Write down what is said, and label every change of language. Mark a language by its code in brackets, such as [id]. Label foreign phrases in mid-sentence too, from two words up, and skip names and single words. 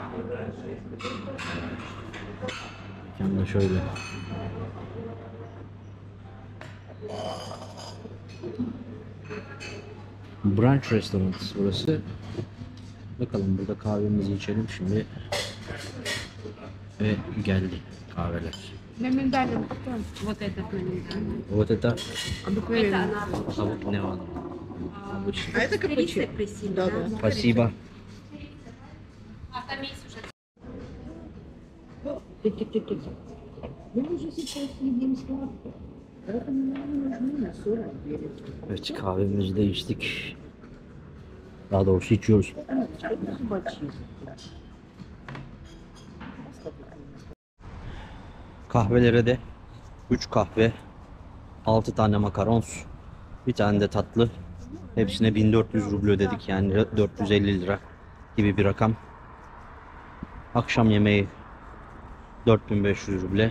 [tr] Mekanda şöyle. Brunch restoran burası. Bakalım burada kahvemizi içelim şimdi. Ve geldi kahveler. [ru] На миндальном кто? Вот этот на миндальном. Вот это Обыкновенный. обыкновенный. Обычный. А это капучино. Да, да. Спасибо. Мы уже сейчас едим сладко. Поэтому нам нужны на 40 верит. [tr] Evet kahvemizi de içtik. Daha doğrusu içiyoruz. [ru] Что-то зубочистка. [tr] Kahvelere de 3 kahve, 6 tane makarons, bir tane de tatlı. Hepsine 1400 ruble ödedik yani 450 lira gibi bir rakam. Akşam yemeği 4500 ruble.